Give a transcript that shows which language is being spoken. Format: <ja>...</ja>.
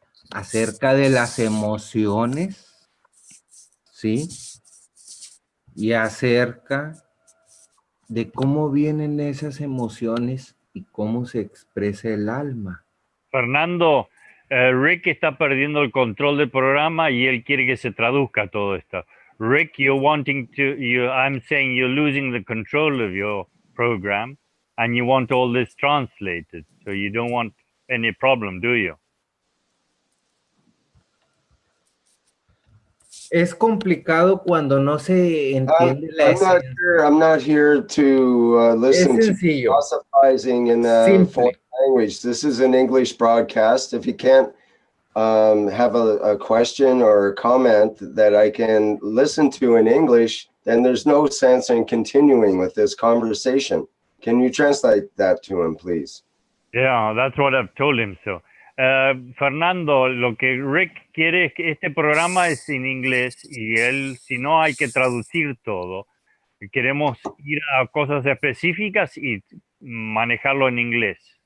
<es>Acerca de las emociones, ¿sí? Y acerca de cómo vienen esas emociones y cómo se expresa el alma. Fernando, Rick está perdiendo el control del programa y él quiere que se traduzca todo esto.</es> <en>Rick, I'm saying you're losing the control of your program and you want all this translated. So you don't want any problem, do you? Es complicado cuando no se entiende la esencia. I'm not here to listen to philosophizing in a foreign language. This is an English broadcast. If you can't have a question or a comment that I can listen to in English, then there's no sense in continuing with this conversation. Can you translate that to him, please? Yeah, that's what I've told him.</en> <es>So, Fernando, lo que Rick quiere es que este programa es en inglés y él, si no, hay que traducir todo. Queremos ir a cosas específicas y manejarlo en inglés.</es>